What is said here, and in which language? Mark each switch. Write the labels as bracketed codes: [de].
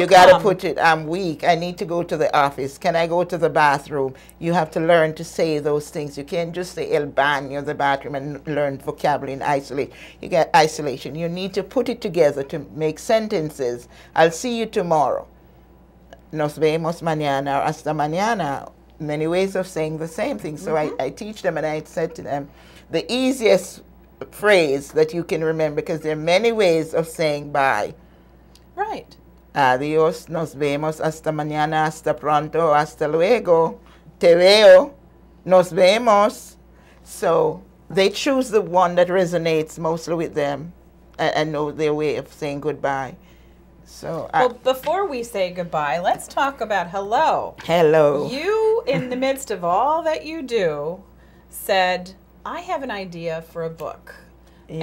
[en] you got to come. put it, I'm weak, I need to go to the office. Can I go to the bathroom? You have to learn to say those things. You can't just say ALBANY or the bathroom and learn vocabulary in isolation. You get isolation. You need to put it together to make sentences. I'll see you tomorrow. [es] Nos vemos mañana [en] or [es] hasta mañana. [en] Many ways of saying the same thing. So I teach them, and I said to them, the easiest phrase that you can remember, because there are many ways of saying bye. Right. [es] Adiós, nos vemos, hasta mañana, hasta pronto, hasta luego, te veo, nos vemos. [en] So they choose the one that resonates mostly with them and know their way of saying goodbye. So well, before we say goodbye, let's talk about hello. Hello. You, in the midst of all that you do, said, I have an idea for a book. Yes.